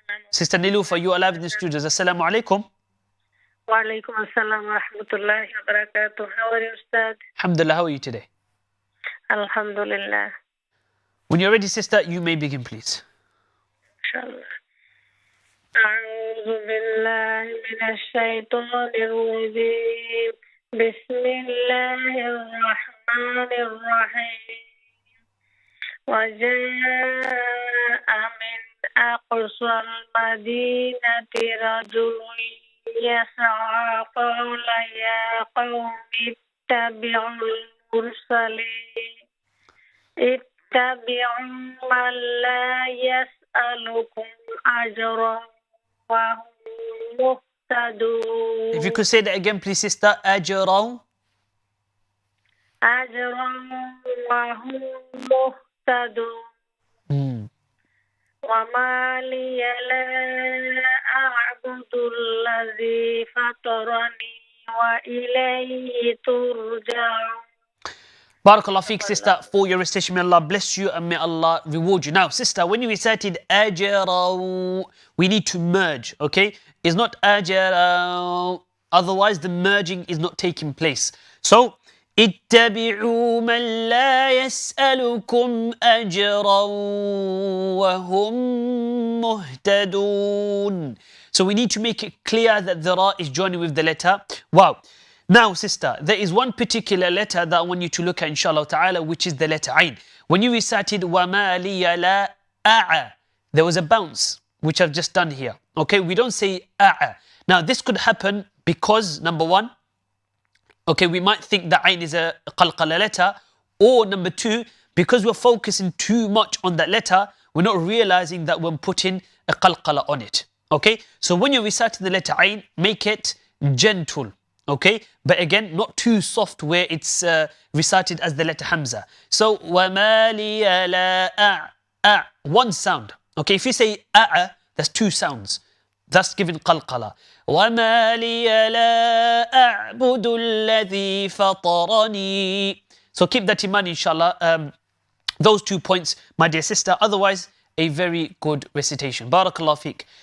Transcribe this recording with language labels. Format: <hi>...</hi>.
<en>Sister Nilufa, you are live in the studios. Assalamu alaikum. Wa alaikum assalam wa rahmatullahi wa barakatuh. How are you, Ustadh? Alhamdulillah, how are you today? Alhamdulillah. When you're ready, sister, you may begin, please. Inshallah.</en> <ar>أعوذ بالله من الشيطان الرجيم. بسم الله الرحمن الرحمن الرحيم وجاء من أقصى المدينة رجل يسعى قال يا قوم اتبعوا المرسلين اتبعوا من لا يسألكم أجرا وهم مهتدون.</ar> <en>If you could say that again, please, sister.</en> <ar>أجرا. أجرا وهم مهتدون. وما لي لا أعبد الذي فطرني وإليه ترجعون.</ar> <en>Barakallah fiqh, sister, for your recitation. May Allah bless you and may Allah reward you. Now, sister, when you recited ajaraw, we need to merge, okay? It's not ajaraw, otherwise the merging is not taking place. So,</en> <ar>اتبعوا من لا يسألكم أجرا وهم مهتدون.</ar> <en>So we need to make it clear that the ra is joining with the letter wow. Now, sister, there is one particular letter that I want you to look at, inshallah ta'ala, which is the letter Ain. When you recited</en> <ar>وَمَا لِيَ لَا أَعَ,</ar> <en>there was a bounce, which I've just done here. Okay, we don't say أَعَ. Now, this could happen because, number one, okay, we might think that Ain is a qalqala letter, or number two, because we're focusing too much on that letter, we're not realizing that we're putting a qalqala on it. Okay, so when you're reciting the letter Ain, make it gentle. Okay, but again, not too soft where it's recited as the letter Hamza.</en> <ar>So, وَمَا لِيَ لَا أَعْ,</ar> <en>one sound. Okay, if you say أَعْ, that's two sounds. That's given qalqala.</en> <ar>وَمَا لِيَ لَا أَعْبُدُ الَّذِي فَطَرَنِي.</ar> <en>So keep that in mind, inshallah. Those 2 points, my dear sister. Otherwise, a very good recitation. Barakallah fiqh.</en>